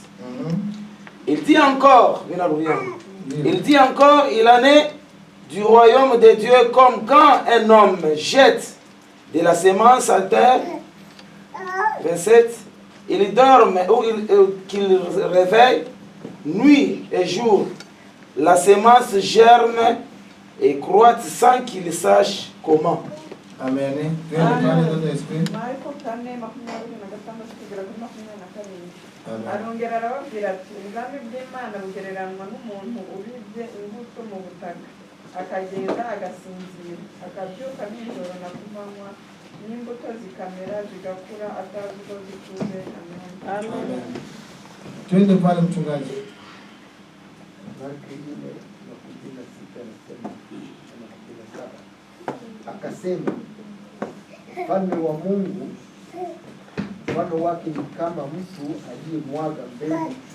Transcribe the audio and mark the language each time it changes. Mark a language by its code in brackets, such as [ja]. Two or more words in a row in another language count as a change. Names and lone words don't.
[fr] Il dit encore, il en est du royaume de Dieu comme quand un homme jette de la semence à terre. 27. Il dort ou qu'il réveille nuit et jour. La semence germe et croît sans qu'il sache comment. Amen. Marko 4:26-27. [rw] Arongera arababwira ati ubwami bw'Imana bugereranywa n'umuntu ubibye imbuto mu butaka akagenda agasinzira akabyuka nijoro na kumanywa n'imbuto zikamera zigakura atazi ko zikuze. Amen. [sw] Twende pale mchungaji. Marko 4:16 akasema, ufalme wa Mungu mfano wake ni kama mtu aliyemwaga mbegu